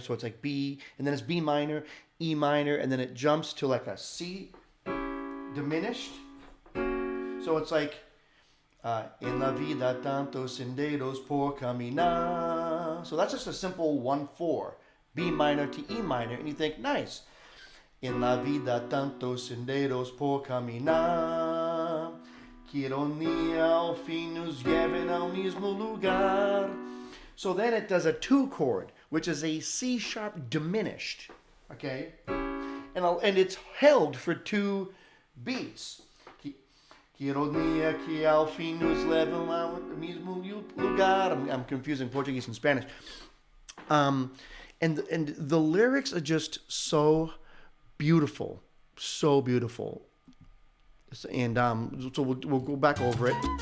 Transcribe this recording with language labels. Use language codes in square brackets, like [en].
[en] So it's like B, and then it's B minor, E minor, and then it jumps to like a C diminished. So it's like [es] en la vida tantos senderos por caminar. [en] So that's just a simple 1/4, B minor to E minor, and you think, nice. [es] En la vida tantos senderos por caminar, que ironía al fin nos lleven al mismo lugar. [en] So then it does a 2 chord, which is a C sharp diminished, okay? And it's held for 2 beats. [es] Que ironía que al fin nos lleven al mismo lugar. [en] I'm confusing Portuguese and Spanish. And the lyrics are just so beautiful, so beautiful. And so we'll go back over it.